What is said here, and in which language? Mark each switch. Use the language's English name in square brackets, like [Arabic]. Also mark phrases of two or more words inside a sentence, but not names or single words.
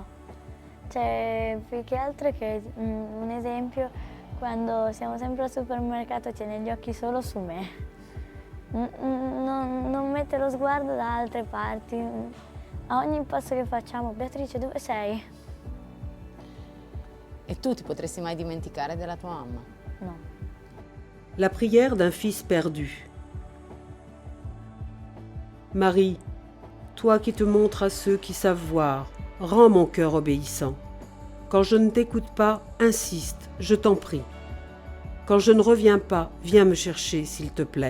[Italian] Cioè, più che altro che un esempio, quando siamo sempre al supermercato tiene gli occhi solo su me. Non mette lo sguardo da altre parti. A ogni passo che facciamo, Beatrice, dove sei? E tu ti potresti mai dimenticare della tua mamma? No. [French] La prière d'un fils perdu. Marie, toi qui te montres à ceux qui savent voir, rends mon cœur obéissant. Quand je ne t'écoute pas, insiste, je t'en prie. Quand je ne reviens pas, viens me chercher, s'il te plaît.